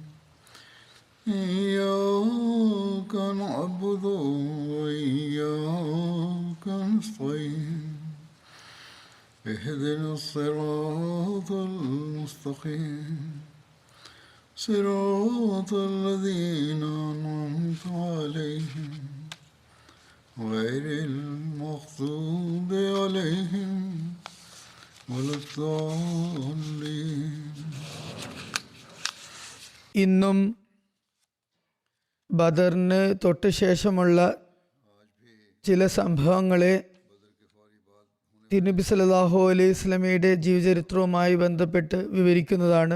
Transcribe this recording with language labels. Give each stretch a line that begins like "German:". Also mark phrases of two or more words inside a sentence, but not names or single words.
Arabic: إياك نعبد وإياك نستعين اهدنا الصراط المستقيم صراط الذين أنعمت عليهم غير المغضوب عليهم ولا الضالين.
Malayalam: ഇന്നും ബദറിന് തൊട്ട് ശേഷമുള്ള ചില സംഭവങ്ങളെ തിരുനബി
Arabic: صلى الله عليه
Malayalam: വസല്ലമയുടെ ജീവചരിത്രവുമായി ബന്ധപ്പെട്ട് വിവരിക്കുന്നതാണ്.